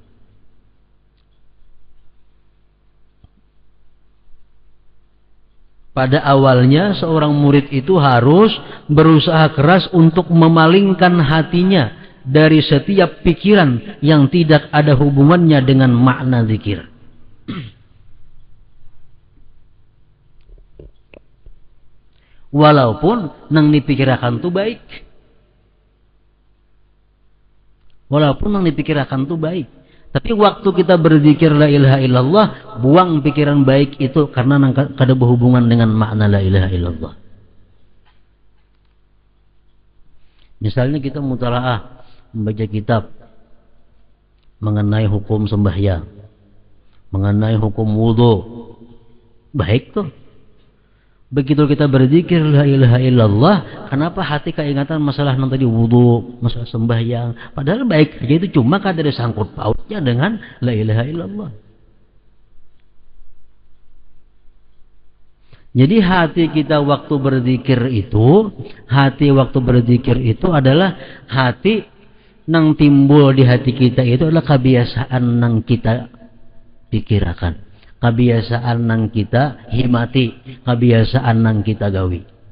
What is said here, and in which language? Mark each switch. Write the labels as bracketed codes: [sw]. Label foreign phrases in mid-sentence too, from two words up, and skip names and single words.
[id] Pada awalnya seorang murid itu harus berusaha keras untuk memalingkan hatinya dari setiap pikiran yang tidak ada hubungannya dengan makna zikir. [bjn] Walaupun nang dipikirkan tuh baik. Walaupun nang dipikirkan tuh baik. [id] Tapi waktu kita berzikir [ar] لا إله إلا الله, [id] buang pikiran baik itu karena [bjn] nang kada [id] berhubungan dengan makna [ar] لا إله إلا الله. [id] Misalnya kita mutalaah membaca kitab mengenai hukum sembahyang, mengenai hukum wudu, baik tuh. Begitu kita berzikir [ar] لا إله إلا الله, [id] kenapa hati keingatan masalah yang tadi wudu, masalah sembahyang, padahal baik aja itu, cuma kan ada sangkut pautnya dengan [ar] لا إله إلا الله. [id] Jadi hati kita waktu berzikir itu adalah hati nang timbul di hati kita itu adalah kebiasaan nang kita pikirkan, kebiasaan nang kita himati, kebiasaan nang kita gawi.